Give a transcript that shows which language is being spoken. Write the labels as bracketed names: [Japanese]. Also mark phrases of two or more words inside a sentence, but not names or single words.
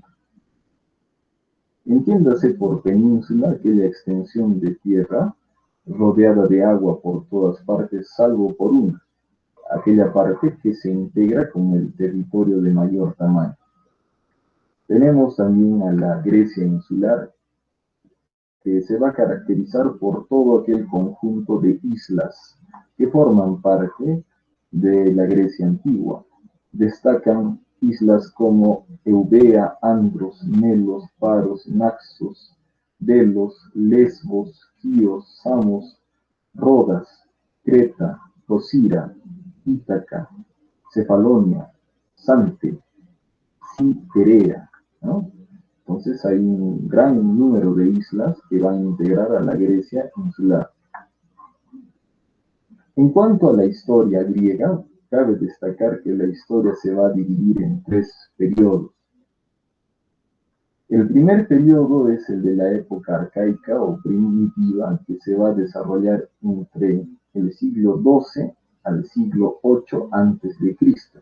[Spanish] Entiéndase por península aquella extensión de tierra rodeada de agua por todas partes, salvo por una, aquella parte que se integra con el territorio de mayor tamaño. Tenemos también a la Grecia insular. que se va a caracterizar por todo aquel conjunto de islas que forman parte de la Grecia antigua. Destacan islas como Eubea, Andros, Melos, Paros, Naxos, Delos, Lesbos, Quíos, Samos, Rodas, Creta, Procira, Ítaca, Cefalonia, Sante, Citerea, ¿no? Entonces hay un gran número de islas que van a integrar a la Grecia insular. En cuanto a la historia griega, cabe destacar que la historia se va a dividir en tres periodos. El primer periodo es el de la época arcaica o primitiva, que se va a desarrollar entre el siglo XII al siglo VIII antes de Cristo.